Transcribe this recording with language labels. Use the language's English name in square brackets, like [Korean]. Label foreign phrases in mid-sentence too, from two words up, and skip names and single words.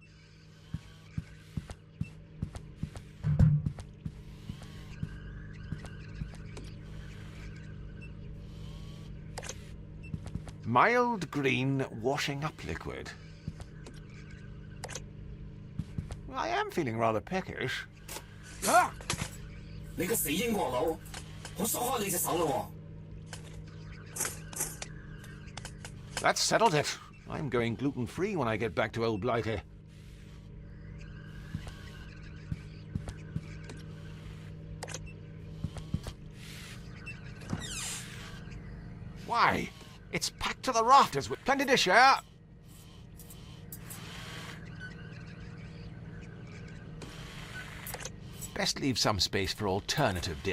[English] Mild green washing up liquid. I am feeling rather peckish. Ah! [Cantonese] 你個死英國佬，我鎖開你隻手咯喎！ [English] That settled it. I'm going gluten-free when I get back to Old Blighty. Why? It's packed to the rafters with plenty to share. Best leave some space for alternative dip.